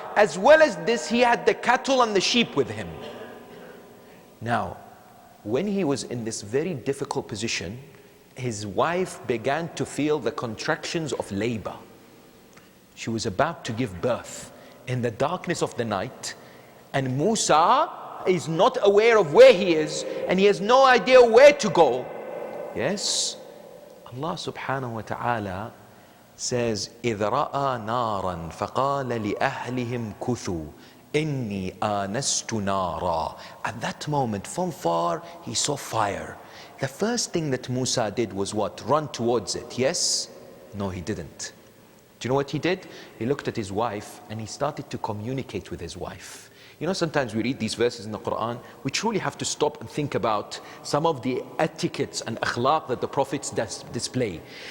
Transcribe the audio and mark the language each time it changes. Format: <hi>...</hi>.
<en>As well as this, he had the cattle and the sheep with him. Now, when he was in this very difficult position, his wife began to feel the contractions of labor. She was about to give birth in the darkness of the night, and Musa is not aware of where he is, and he has no idea where to go. Yes, Allah subhanahu wa ta'ala says,</en> <ar>إِذْ رَأَى نَارًا فَقَالَ لِأَهْلِهِمْ كُثُوا إِنِّي آنَسْتُ نَارًا.</ar> <en>At that moment, from far, he saw fire. The first thing that Musa did was what? Run towards it, yes? No, he didn't. Do you know what he did? He looked at his wife and he started to communicate with his wife. You know, sometimes we read these verses in the Quran, we truly have to stop and think about some of the etiquettes and akhlaq that the prophets display.</en>